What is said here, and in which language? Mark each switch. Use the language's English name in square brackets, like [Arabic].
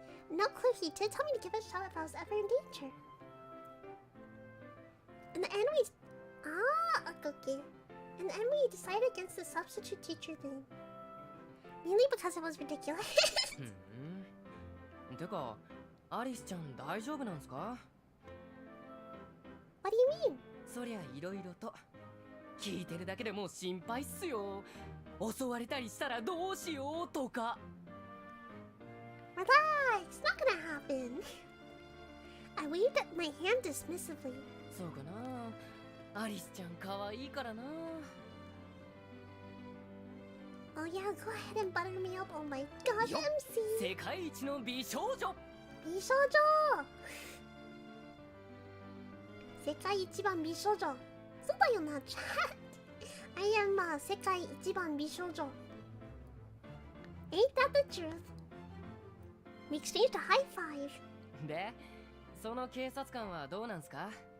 [English] No clue, he did tell me to give a shot if I was ever in danger. And the enemies... Ah, okay. And the enemy decided against the substitute teacher thing. Mainly because it was ridiculous. [Japanese] てか、アリスちゃん大丈夫なんすか [English] What do you mean? [Japanese] そりゃいろいろと聞いてるだけでもう心配っすよ襲われたりしたらどうしようとか [English] Relax, not gonna happen. I waved at my hand dismissively. [Japanese] そうかなアリスちゃん可愛いからな [English] Oh yeah, go ahead and butter me up. Oh my god, Yup. MC! [Japanese] 世界一の美少女 Bishoujo! 世界一番美少女そうだよな、chat. [English] I am [Japanese] 世界一番美少女 [English] Ain't that the truth? We exchanged a high five. [Japanese] でその警察官はどうなんすか